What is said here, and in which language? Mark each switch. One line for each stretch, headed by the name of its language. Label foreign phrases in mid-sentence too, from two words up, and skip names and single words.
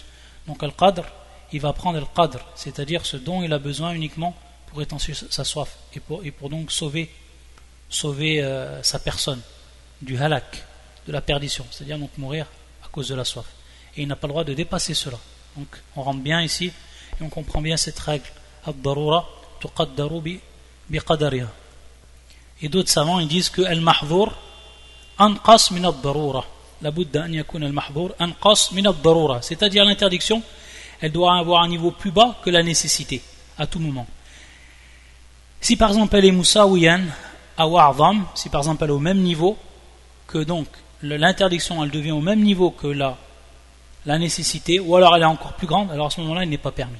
French: Donc al-qadr, il va prendre al-qadr, c'est-à-dire ce dont il a besoin uniquement pour étancher sa soif et pour donc sauver sa personne du halak, de la perdition, c'est-à-dire donc mourir à cause de la soif. Et il n'a pas le droit de dépasser cela. Donc on rentre bien ici et on comprend bien cette règle
Arabic: الضرورة تقدر بقدرها.
French: Et d'autres savants ils disent que
Arabic: المحظور أنقص من الضرورة، لا بد أن يكون المحظور أنقص من الضرورة,
French: c'est-à-dire l'interdiction elle doit avoir un niveau plus bas que la nécessité à tout moment. Si par exemple elle est
Arabic: مساويا أو أعظم,
French: si par exemple elle est au même niveau que donc l'interdiction elle devient au même niveau que la nécessité, ou alors elle est encore plus grande, alors à ce moment-là il n'est pas permis.